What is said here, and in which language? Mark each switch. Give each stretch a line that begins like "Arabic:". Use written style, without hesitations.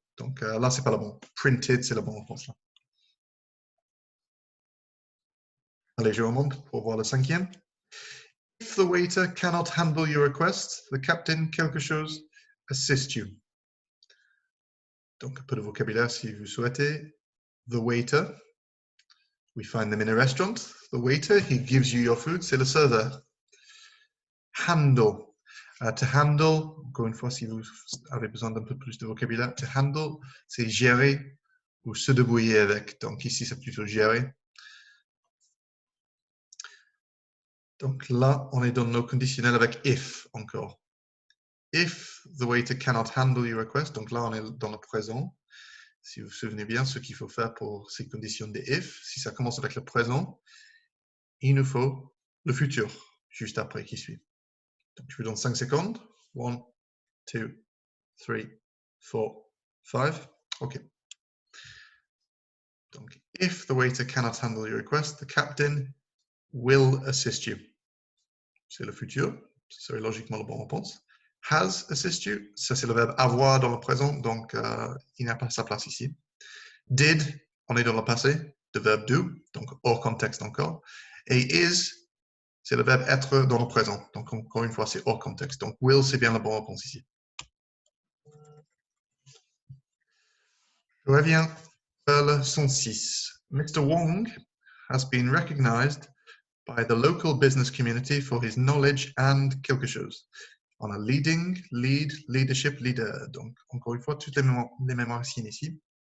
French: Donc là, c'est pas la bonne. Printed, c'est la bonne réponse là. Allez, je remonte pour voir le cinquième.
English: If the waiter cannot handle your request, the captain
French: quelque chose
English: assist you.
French: Donc, un peu de vocabulaire si vous souhaitez.
English: The waiter, we find them in a restaurant. The waiter, he gives you your food,
French: c'est le serveur.
English: Handle.
French: To handle, encore une fois, si vous avez besoin d'un peu plus de vocabulaire, to handle, c'est gérer ou se débrouiller avec. Donc ici, c'est plutôt gérer. Donc là, on est dans nos conditionnels avec if encore.
English: If the waiter cannot handle your request,
French: donc là, on est dans le présent. Si vous vous souvenez bien, ce qu'il faut faire pour ces conditions de if, si ça commence avec le présent, il nous faut le futur, juste après, qui suit. Donc, je vous donne 5 secondes. 1, 2, 3, 4, 5. OK.
English: Donc, if the waiter cannot handle your request, the captain will assist you.
French: C'est le futur, ce serait logiquement la bonne réponse.
English: Has assist you,
French: ça c'est le verbe avoir dans le présent, donc il n'a pas sa place ici. Did, on est dans le passé, le verbe do, donc hors contexte encore. Et is, c'est le verbe être dans le présent, donc encore une fois c'est hors contexte. Donc will, c'est bien la bonne réponse ici. Je reviens à la leçon 6. Mr.
English: Wong has been recognized by the local business community for his knowledge and
French: quelque chose. On a leading, lead, leadership, leader. Donc, encore une fois, toutes les mêmes racines ici.